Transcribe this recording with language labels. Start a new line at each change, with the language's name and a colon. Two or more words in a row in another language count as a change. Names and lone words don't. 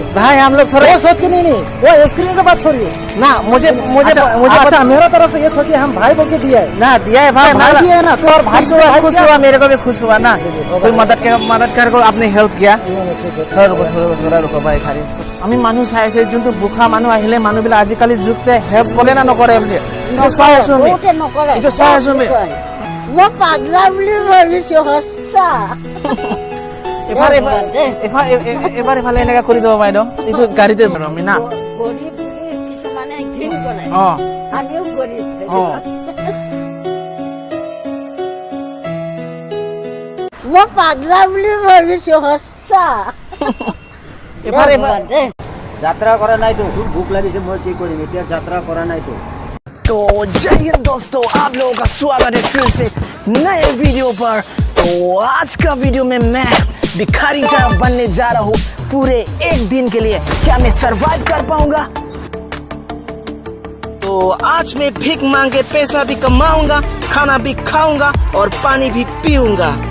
Hindi: भाई। हम लोग थोड़ा सोच के नहीं, वो स्क्रीन का बात छोड़िए ना। मुझे अच्छा, मेरा तरफ से ये सोचिए हम भाई बोल के दिया है ना, दिया है भाई, भाई दिया है ना, तो और भाई खुश हुआ, मेरे को भी खुश हुआ ना। कोई मदद कर को आपने हेल्प किया। थोड़ा रुको भाई।
Assamese: खाली আমি মানুহ চাই আছে, যোনটো বুখা মানুহ আহিলে মানুহবিলাক আজিকালি যুগতে হেল্প কৰে না নকৰে বুলি এইটো চাই আছো আমি। বহুতে নকৰে। এইটো চাই আছো আমি। মই পাগলা বুলি ভাবিছো, সঁচা। এফালে এনেকা কৰি দিব বাইদেউ, এইটো গাড়ীতে আমি না। গৰীব বুলি কিছুমানে ঘিণ কৰে, অ আমিও গৰীব। অ মই পাগলা বুলি ভাবিছো, সঁচা। যাত্ৰা কৰা নাইতো, ভোক লাগিছে, মই কি কৰিম এতিয়া, যাত্ৰা কৰা নাইতো।
Hindi: तो जय हिंद दोस्तों, आप लोगों का स्वागत है फिर से नए वीडियो पर। तो आज का वीडियो में मैं भिखारी जहाँ बनने जा रहा हूँ पूरे एक दिन के लिए। क्या मैं सरवाइव कर पाऊंगा? तो आज मैं भीख मांग के पैसा भी कमाऊंगा, खाना भी खाऊंगा और पानी भी पीऊंगा।